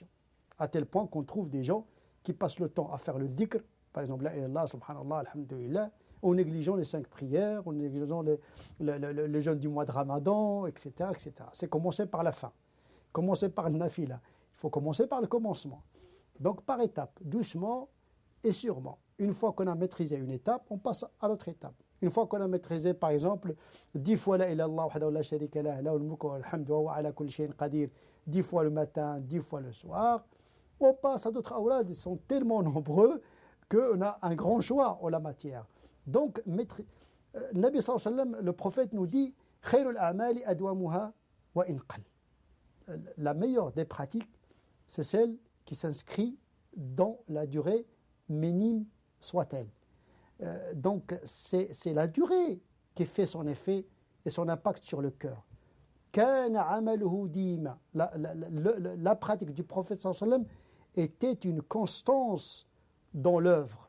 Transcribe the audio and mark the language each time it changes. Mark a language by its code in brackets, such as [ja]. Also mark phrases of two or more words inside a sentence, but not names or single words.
[fr] À tel point qu'on trouve des gens qui passent le temps à faire le dhikr, par exemple, [ar] لا إله سبحان الله الحمد لله, [fr] en négligeant les 5 prières, en négligeant le jeûne du mois de Ramadan, etc., etc. C'est commencer par la fin. Commencer par le nafila. Il faut commencer par le commencement. Donc par étapes, doucement et sûrement. Une fois qu'on a maîtrisé une étape, on passe à l'autre étape. Une fois qu'on a maîtrisé, par exemple, 10 fois [ar] لا إله إلا الله وحده لا شريك له له الملك وله الحمد وهو على كل شيء قدير, [fr] 10 fois le matin, 10 fois le soir, on passe à d'autres awrad. Ils sont tellement nombreux qu'on a un grand choix en la matière. Donc, Nabi [ar] صلى الله عليه وسلم, [fr] le prophète nous dit [ar] خير الأعمال أدومها وإن قل. [fr] La meilleure des pratiques, c'est celle qui s'inscrit dans la durée minime soit-elle. Donc c'est la durée qui fait son effet et son impact sur le cœur. La pratique du prophète [ar] صلى الله عليه وسلم [fr] était une constance dans l'œuvre.